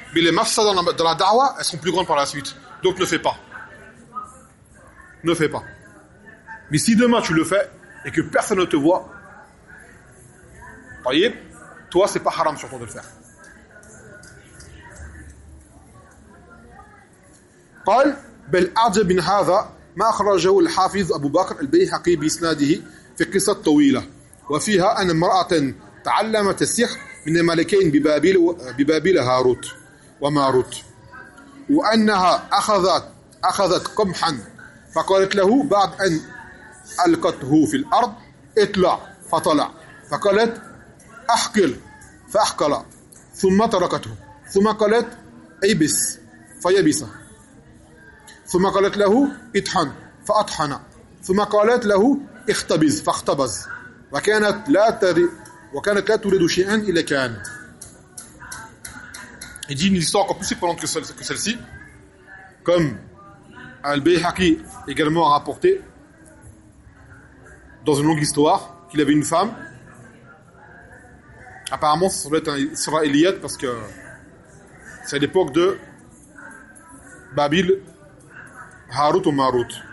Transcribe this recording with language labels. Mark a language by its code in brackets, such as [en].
[fr] Mais les mafsas dans la da'wa, elles sont plus grandes par la suite. Donc ne fais pas. Ne fais pas. Mais si demain tu le fais et que personne ne te voit, voyez, toi, c'est pas haram sur toi de le faire. [ar] قال بل أعجب من هذا ما أخرجه الحافظ أبو بكر البيهقي بإسناده في قصة طويلة وفيها أن امرأة تعلمت السحر من الملكين ببابل هاروت وماروت وأنها أخذت قمحا فقالت له بعد أن ألقته في الأرض اطلع فطلع فقالت أحقل فأحقل ثم تركته ثم قالت ابس فيبس ثم قالت له اطحن فاطحن ثم قالت له اختبز فاختبز وكانت لا تريد شيئا الا كان. [fr] Il dit une histoire encore plus surprenante que celle-ci, comme Al-Bayhaqi également a rapporté dans une longue histoire qu'il avait une femme. Apparemment, ça semblait être un israélien parce que c'est à l'époque de Babil. Harut ou Marut.